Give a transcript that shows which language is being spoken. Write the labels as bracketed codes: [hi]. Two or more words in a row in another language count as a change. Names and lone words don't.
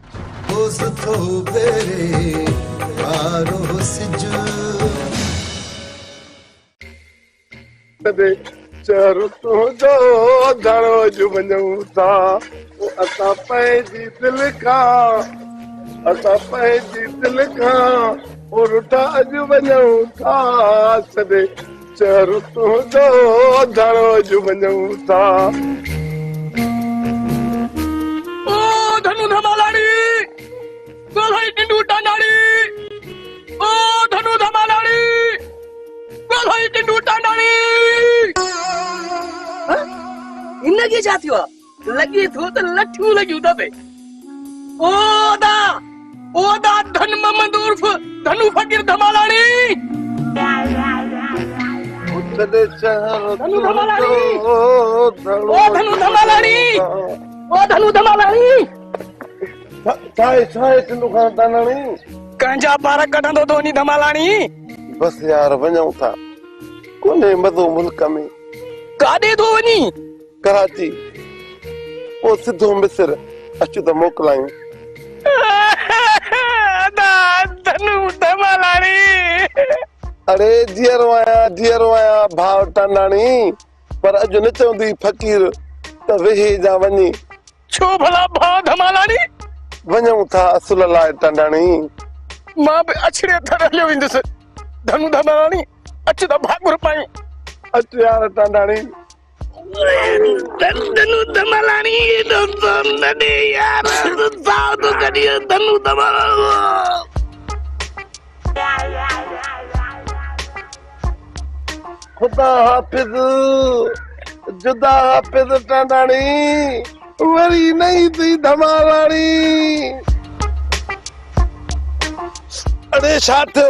[sd] चरो तुंहिंजो धड़ो जो वञूं था, असां पंहिंजी दिलि खां रुठा अॼु वञूं था। सॾे चरो तुंहिंजो धड़ो जो वञूं था। ओ धनु धमालाणी, गोलाई टिंडू टांडाणी। ओ धनु धमालाणी, गोलाई टिंडू टांडाणी। इनखे छा थियो आहे? लॻे थो त लठियूं लॻियूं अथसि। ओदा धन मोहम्मद उर्फ धनु फकीर धमालाणी। धनु धमालाणी, ओ धनु धमालाणी, ओ धनु धमालाणी। छाए टिंडू खां टांडाणी? कंहिंजा पार कढंदो तो नी धमालाणी। बस यार वञूं था, कोन्हे मज़ो मुल्क में। काॾे थो वञी? कराची, पोइ सिधो मिस्र। अचो त मोकिलायूं। धनु धमालाणी। अरे जीअरो आया भाउ टांडाणी, पर अॼु न चवंदी फ़कीर त वेही जा वञी। छो भला भाउ धमालाणी? वञूं था असुल लाइ टांडाणी। मां बि अछड़े थर हलियो वेंदुसि। धनु धमालाणी, अच त भाकुर पाई। अच यार टांडाणी। धनु धमालाणी दोस्तों नडे यार साव तो करियो धनु धमालाणी। खुदा हाफिज, जुदा हाफिज टांडाणी, वरी नहीं थी धमालाणी। अरे छा थियो?